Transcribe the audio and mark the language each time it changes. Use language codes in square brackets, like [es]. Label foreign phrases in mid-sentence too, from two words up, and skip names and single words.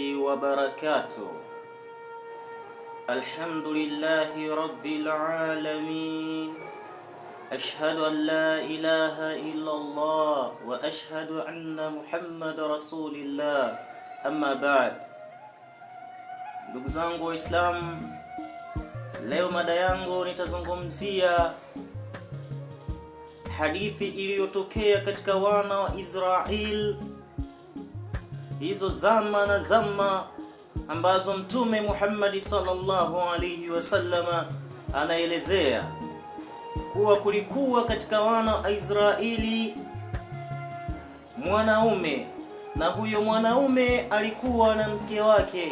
[ar] وبركاته. الحمد لله رب العالمين. أشهد أن لا إله إلا الله وأشهد أن محمد رسول الله. أما بعد. [sw] Ndugu zangu Waislamu, leo mada yangu nitazungumzia hadithi iliyotokea katika wana wa Israel, hizo zama ambazo Mtume Muhammad [ar] صلى الله عليه وسلم [sw] anaelezea kuwa kulikuwa katika wana wa Israeli mwanaume, na huyo mwanaume alikuwa na mke wake.